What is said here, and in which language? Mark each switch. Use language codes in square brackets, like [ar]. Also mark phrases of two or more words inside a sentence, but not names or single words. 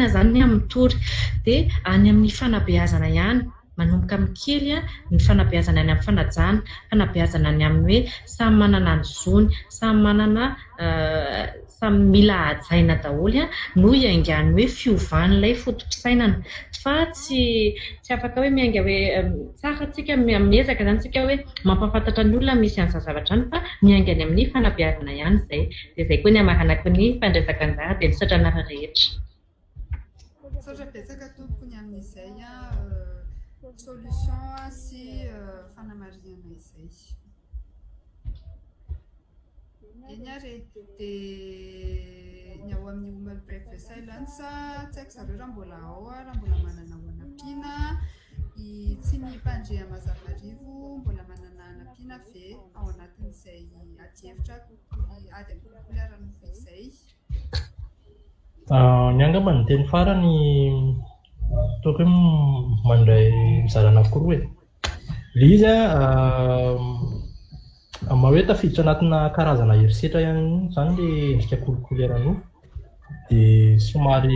[mg] zany amin'ny tory dia any amin'ny fanabeazana ihany manomboka amin'ny kely ny fanabeazana any amin'ny fanajana, fanabeazana any amin'ny hoe samy manana ny zony, samy manana samy mila hajaina daholo no iaingany hoe fiovan'ilay fotom-pisainana fa tsy afaka hoe miainga hoe tsara tsika miezaka zany tsika hoe mampafantatra ny olona misy an'izay zavatra any fa miaingany amin'ny fanabeazana ihany izay dia izay koa ny amaranako ny fandraisaka anjara dia misaotra anareo rehetra. Misaotra betsaka tompony amin'izay solution sy fanamariana izay. Eny ary dia ny ao amin'ny women breakfast silence tsy haiko zareo raha mbola ao raha mbola manana anampiana tsy mipandre Mazavarivo mbola manana anampiana ve ao anatin'izay ady-hevitra ady kolikoly ara-nofo izay. Ny angamba ny teny farany toka hoe mandray mizara anankoroa ilay izy hoe tafiditra anatina karazana herisetra ihany zany le endrika kolikoly ara-nofo dia somary